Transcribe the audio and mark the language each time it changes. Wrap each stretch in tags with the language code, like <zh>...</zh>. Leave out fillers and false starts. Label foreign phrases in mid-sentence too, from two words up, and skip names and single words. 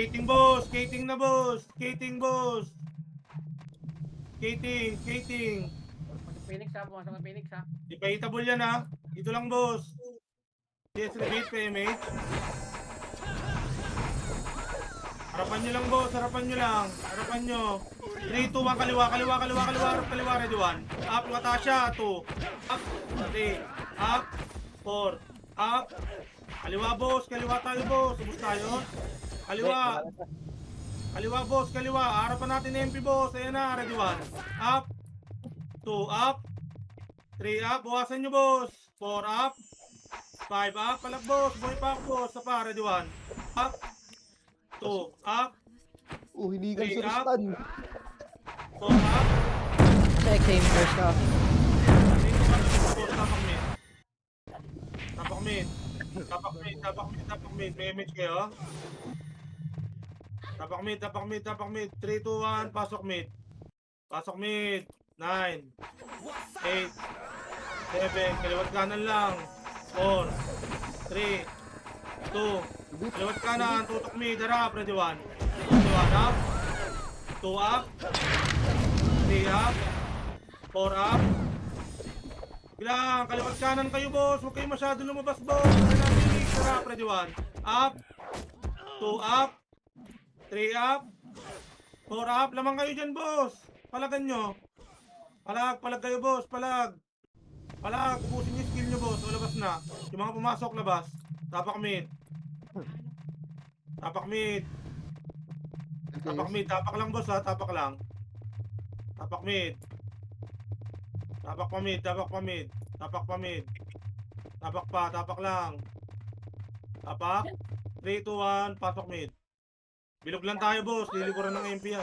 <tl>skating boss. Skating na boss. Skating boss. Skating. Skating. Pumasok Phoenix ha. Pumasok ng Phoenix ha. Di pa hitable yan ha. Dito lang boss.</tl> <en>Yes, repeat</en> <tl>PMH. Harapan nyo lang boss. Harapan nyo lang. Harapan nyo. 3, 2, 1. Kaliwa. Kaliwa. Kaliwa. Kaliwa. Kaliwa.</tl> <en>Ready 1. Up. Natasha. 2. Up. 3. Up. 4. Up.</en> <tl>Kaliwa boss. Kaliwa tayo boss. Ubus tayo. Kaliwa. Kaliwa boss. Kaliwa. Harapan natin MP boss. Ayan na.</tl> <en>Ready 1. Up. 2 up.</en> <tl>3 up. Bawasan nyo boss. 4 up. 5 up. Palag boss. Buhay pa ako boss. Sa pa.</tl> <en>Ready 1. Up. 2 up.</en> <tl>hinigan</tl> <en>Three</en> <tl>si</tl> <en>up. Rustan. 4 up.</en> <tl>Sa XM first ka. Tapak mid. Tapak mid. Tapak mid. Tapak mid. Tapak mid. May image kayo. Tapak mid. Tapak mid. Tapak mid. 3, 2, 1. Pasok mid. Pasok mid. 9, 8, 7, kaliwat kanan lang. 4, 3, 2, kaliwat kanan, tutok mid, harap,</tl> <en>ready 1. Ready 1, up. 2 up. 3 up. 4 up.</en> <tl>Bilang, kaliwat kanan kayo boss, huwag kayo masyado lumabas boss. Harap,</tl> <en>ready 1. Up. 2 up. 3 up. 4 up,</en> <tl>lamang kayo dyan boss. Palagan nyo. Palag kayo boss, palag. Palag, ubusin yung skill nyo boss, o labas na. Yung mga pumasok, labas. Tapak mid. Tapak mid. Tapak mid, tapak lang boss ha, tapak lang. Tapak mid. Tapak pa mid, tapak pa mid. Tapak pa mid. Tapak pa, tapak lang. Tapak. 3, 2, 1, pasok mid. Bilog lang tayo boss, lilikuran ng MP yan.</tl>